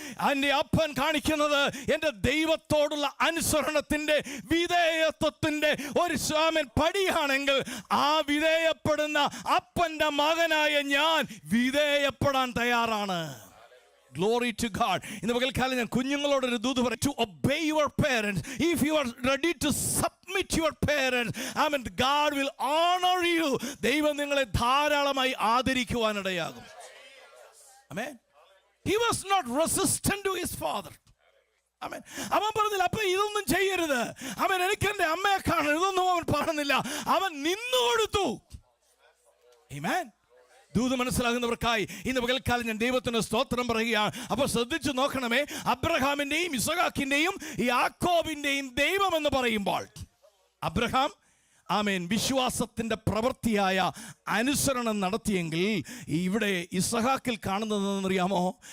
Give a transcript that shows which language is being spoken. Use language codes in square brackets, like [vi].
[ml] എൻ്റെ അപ്പൻ കാണിക്കുന്നത് എൻ്റെ ദൈവത്തോടുള്ള അനുസരണത്തിൻ്റെ, വിധേയത്വത്തിൻ്റെ ഒരു പടിയാണെങ്കിൽ ആ വിധേയപ്പെടുന്ന അപ്പൻ്റെ മകനായ ഞാൻ വിധേയപ്പെടാൻ തയ്യാറാണ്. [en] Glory to God. [ml] ഇന്ന് പകൽക്കാലം ഞാൻ കുഞ്ഞുങ്ങളോടൊരു ദൂത് പറയും. [en] To obey your parents. If you are ready to submit your parents, I mean, God will honor you. [ml] ദൈവം നിങ്ങളെ ധാരാളമായി ആദരിക്കുവാനിടയാകും. ആമേൻ. [en] He was not resistant to his father. Amen. [ml] അവൻ പറഞ്ഞില്ല, അപ്പൊ ഇതൊന്നും ചെയ്യരുത്, അവൻ എനിക്ക് എൻ്റെ അമ്മയെ കാണണം, ഇതൊന്നും അവൻ പറഞ്ഞില്ല. അവൻ നിന്നു കൊടുത്തു. Amen. ദൂത് മനസ്സിലാകുന്നവർക്കായി ഇന്ന് പകൽക്കാലം ഞാൻ ദൈവത്തിന് സ്തോത്രം പറയുകയാണ്. അപ്പോൾ ശ്രദ്ധിച്ചു നോക്കണമേ, അബ്രഹാമിൻ്റെയും ഇസഹാക്കിൻ്റെയും യാക്കോബിൻ്റെയും ദൈവം എന്ന് പറയുമ്പോൾ അബ്രഹാം ആമേൻ വിശ്വാസത്തിൻ്റെ പ്രവൃത്തിയായ അനുസരണം നടത്തിയെങ്കിൽ ഇവിടെ ഇസഹാക്കിൽ കാണുന്നതെന്നറിയാമോ?